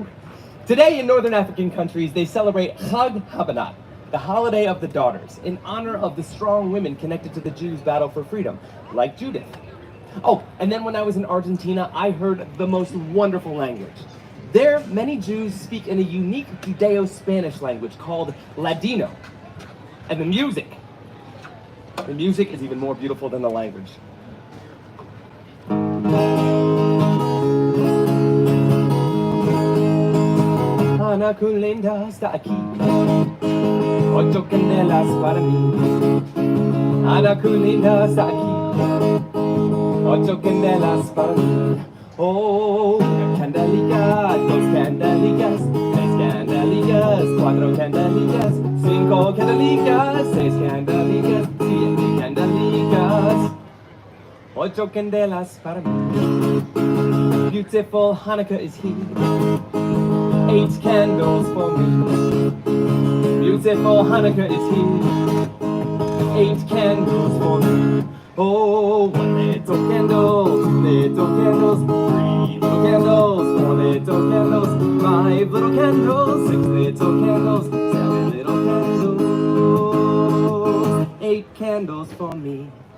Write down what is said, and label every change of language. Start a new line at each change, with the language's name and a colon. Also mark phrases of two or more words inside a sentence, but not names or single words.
English: Today in Northern African countries, they celebrate Chag HaBanat, the holiday of the daughters, in honor of the strong women connected to the Jews' battle for freedom, like Judith. Oh, and then when I was in Argentina, I heard the most wonderful language. There, many Jews speak in a unique Judeo-Spanish language called Ladino. And the music is even more beautiful than the language.
Ladino: Ana con linda está aquí, 8 candelas para mí. Ana con linda está aquí, 8 candelas para mí. Oh, una candelica, 2 candelicas, 3 candelicas, 4 candelicas, 5 candelicas, 6 candelicas, 7 candelicas, 8 candelas para mí.
English: Beautiful Hanukkah is here, 8 candles for me. Beautiful Hanukkah is here, 8 candles for me. Oh, 1 little candle, 2 little candles, 3 little candles, 4 little candles, 5 little candles, 6 little candles, 7 little candles, 8 candles for me.